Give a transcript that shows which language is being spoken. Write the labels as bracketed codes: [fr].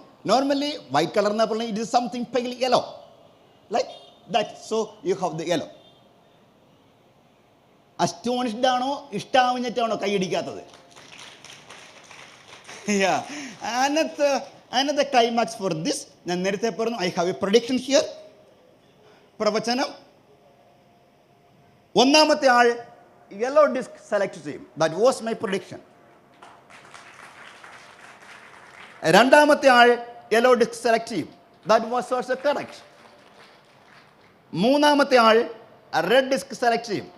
[en] Normally white color na pala, it is something pale yellow like that. So you have the yellow. [ml] Astonished ആണോ ഇഷ്ടാവുന്നിട്ടാണോ കൈയടിക്കാത്തത്? [en] Another climax for this. [ml] ഞാൻ നേരത്തെ പറഞ്ഞു [en] I have a prediction here. [ml] പ്രവചനം. ഒന്നാമത്തെ ആൾ yellow disk select ചെയ്യും. [en] That was my prediction. [ml] രണ്ടാമത്തെ ആൾ yellow disk select ചെയ്യും. [en] That was also correct. [ml] മൂന്നാമത്തെ ആൾ റെഡ് ഡിസ്ക് സെലക്ട് ചെയ്യും.